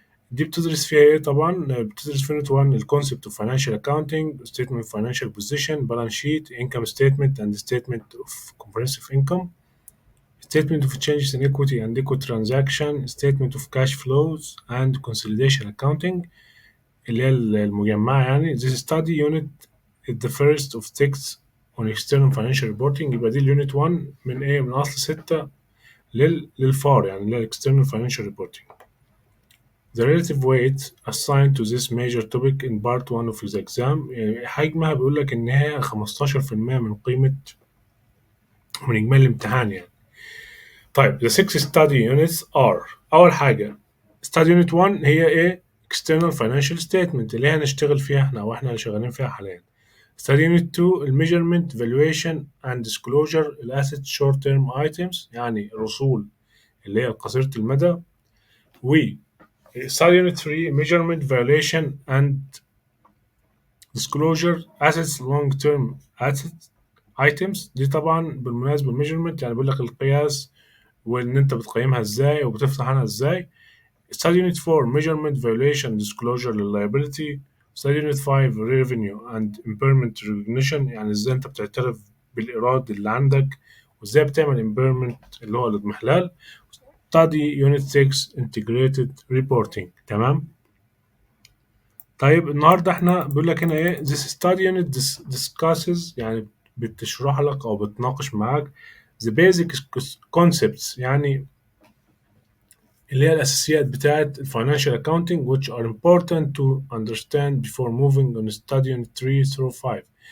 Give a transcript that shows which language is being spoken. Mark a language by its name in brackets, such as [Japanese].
[Arabic] دي بتدرس فيها ايه طبعا؟ بتدرس في [English] unit 1 الكونسبت of financial accounting, statement financial position, balance sheet, income statement and statement of comprehensive income, statement of changes in equity and equity transaction, statement of cash flows and consolidation accounting [Arabic] اللي هي المجمعة يعني. [English] This study unit is the first of six on external financial reporting. [Arabic] يبقى دي اليونت 1 من ايه، من اصل 6 للفار يعني، اللي هي [English] external financial reporting. The relative weight assigned to this major topic in part 1 of his exam، [Arabic] يعني حجمها بيقول لك ان هي 15% من قيمة، من اجمالي الامتحان يعني. طيب [English] the six study units are: [Arabic] اول حاجة study unit 1 هي ايه، [English] external financial statement [Arabic] اللي هي هنشتغل فيها احنا او احنا اللي شغالين فيها حاليا. [English] study unit 2 الميجرمنت valuation and disclosure الاسset short term items [Arabic] يعني الرسول اللي هي قصيرة المدى. [English] و study unit 3 measurement valuation and disclosure assets long term assets items. [Arabic] دي طبعا بالمناسبة الميجرمنت يعني بيقول لك القياس، وان انت بتقيمها ازاي وبتفتح عنها ازاي. [English] study unit 4 measurement valuation disclosure للliability. study unit 5 revenue and impairment recognition [Arabic] يعني ازاي انت بتعترف بالايراد اللي عندك وازاي بتعمل impairment اللي هو الاضمحلال. [English] study unit 6 integrated reporting. [Arabic] تمام. طيب النهارده احنا بيقول لك هنا ايه، [English] this study unit discusses [Arabic] يعني بتشرح لك او بتناقش معاك [English] the basic concepts [Arabic] يعني اللي هي الأساسيات بتاعة [English] الفاينانشال accounting which are important to understand before moving on studying 3 through 5.